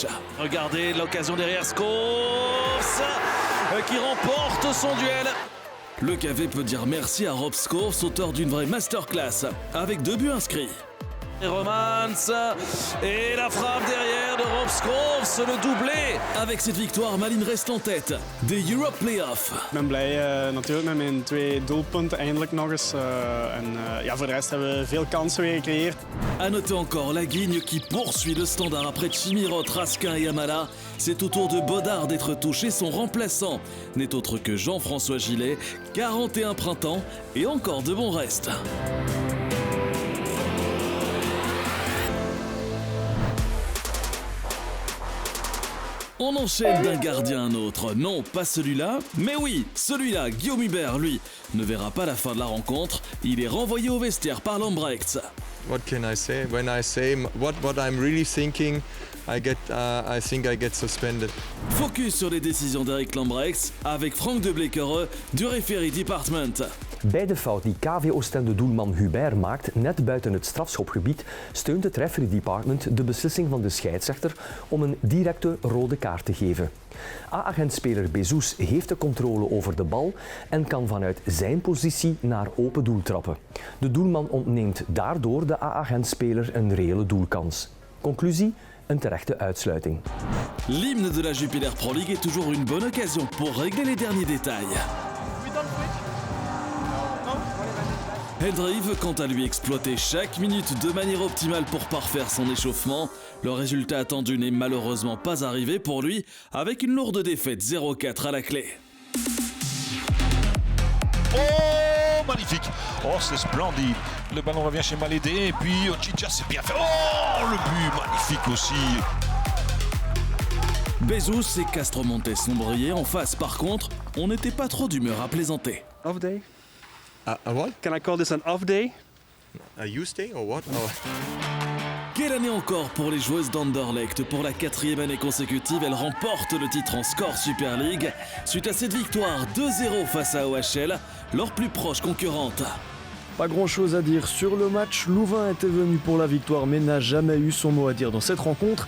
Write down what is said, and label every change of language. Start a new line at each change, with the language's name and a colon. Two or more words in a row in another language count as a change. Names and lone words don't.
French: Regardez l'occasion derrière Scholes qui remporte son duel. Le KV peut dire merci à Rob Scholes, auteur d'une vraie masterclass, avec 2 buts inscrits. Et Romans et la frappe derrière de Rob Scholes, le doublé. Avec cette victoire, Malines reste en tête des Europe Playoffs.
Dutch: Ik ben blij natuurlijk met mijn 2 doelpunten eindelijk nog eens. Voor de rest hebben we veel kansen weer gecreëerd.
French: À noter encore la Guigne qui poursuit le standard après Chimirot, Raskin et Amala. C'est au tour de Bodard d'être touché. Son remplaçant n'est autre que Jean-François Gillet. 41 printemps et encore de bons restes. On enchaîne d'un gardien à un autre. Non, pas celui-là, mais oui, celui-là, Guillaume Hubert, lui, ne verra pas la fin de la rencontre. Il est renvoyé au vestiaire par Lambrechts.
English: What can I say? When I say what I'm really thinking, I think I get suspended.
French: Focus sur les décisions d'Eric Lambrechts avec Frank de Blekere du
English: Referee Department.
Dutch: Bij de fout die KV Oostende-doelman Hubert maakt, net buiten het strafschopgebied, steunt het
English: referee department
Dutch: de beslissing van de scheidsrechter om een directe rode kaart te geven. A-agentspeler Bezous heeft de controle over de bal en kan vanuit zijn positie naar open doel trappen. De doelman ontneemt daardoor de A-agentspeler een reële doelkans. Conclusie? Een terechte uitsluiting.
French: L'hymne de la Jupiler Pro League est toujours une bonne occasion pour régler les derniers détails. Hendry veut quant à lui exploiter chaque minute de manière optimale pour parfaire son échauffement. Le résultat attendu n'est malheureusement pas arrivé pour lui, avec une lourde défaite 0-4 à la clé. Oh, magnifique! Oh, c'est splendide! Le ballon revient chez Malédé et puis Ochicha, c'est bien fait. Oh, le but magnifique aussi! Bezos et Castromontes sont brillés. En face, par contre, on n'était pas trop d'humeur à plaisanter.
English: Off day? A what? Can I call this an off day? A use day or what? Oh.
French: Quelle année encore pour les joueuses d'Anderlecht. Pour la 4e année consécutive, elles remportent le titre en score Super League. Suite à cette victoire 2-0 face à OHL, leur plus proche concurrente. Pas grand chose à dire sur le match, Louvain était venu pour la victoire mais n'a jamais eu son mot à dire dans cette rencontre.